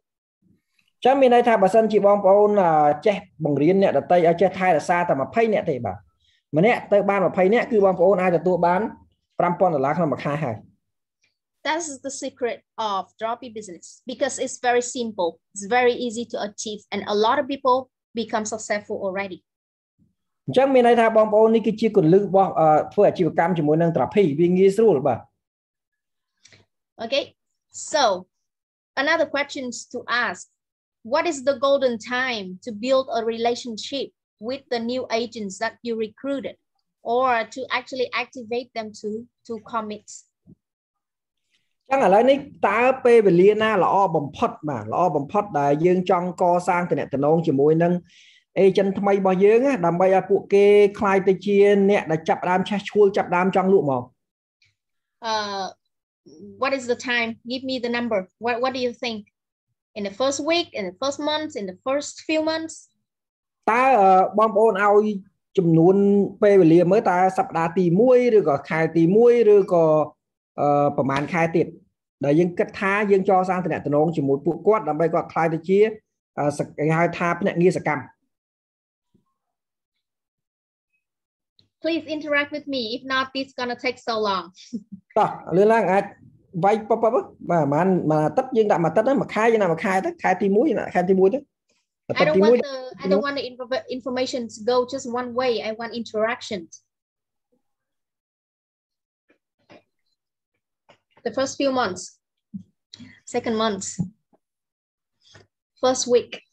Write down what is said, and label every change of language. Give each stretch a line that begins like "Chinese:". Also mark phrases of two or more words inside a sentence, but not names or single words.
Khmer: ចឹងមានន័យថាបើសិនជាបងប្អូនចេះបង្រៀនអ្នកដទៃឲ្យចេះថែរក្សាតែ20នាក់ទេបាទម្នាក់ទៅបាន20នាក់គឺបងប្អូនអាចទទួលបាន$5,000ក្នុងមួយខែហើយ
English: That's the secret of Droppy business because it's very simple. It's very easy to achieve and a lot of people become successful already.
Khmer: អញ្ចឹងមានន័យថាបងប្អូននេះគឺជាគន្លឹះរបស់ធ្វើអាជីវកម្មជាមួយនឹង Droppy វាងាយស្រួលបាទ
English: Okay. So, another questions to ask. What is the golden time to build a relationship with the new agents that you recruited or to actually activate them to commit?
Khmer: ចឹងឥឡូវនេះតើពេលវេលាណាល្អបំផុតបាទល្អបំផុតដែលយើងចង់កសាងទំនាក់ទំនងជាមួយនឹង agent ថ្មីរបស់យើងដើម្បីឲ្យពួកគេខ្លាយទៅជាអ្នកដែលចាប់ដើមឆេះឈួលចាប់ដើមចង់លក់មក
English: What is the time? Give me the number. What do you think? In the first week, in the first month, in the first few months?
Khmer: តើបងប្អូនឲ្យចំនួនពេលវេលាមើលតើសប្តាហ៍ទី1ឬក៏ខែទី1ឬក៏ប្រហែលខែទៀតដែលយើងគិតថាយើងចងសាងទំនាក់ទំនងជាមួយពួកគាត់ដើម្បីគាត់ខ្លាយទៅជាគេហៅថាភ្នាក់ងារសកម្ម
English: Please interact with me. If not, this is gonna take so long.
Khmer: តោះលឿនឡើងអាចវាយពពបាទមួយអាទិត្យយើងដាក់មួយអាទិត្យហ្នឹងមួយខែយើងដាក់មួយខែទៅខែទី1ខែទី1ទៅ
English: I don't want the information to go just one way. I want interactions. The first few months, second month, first week.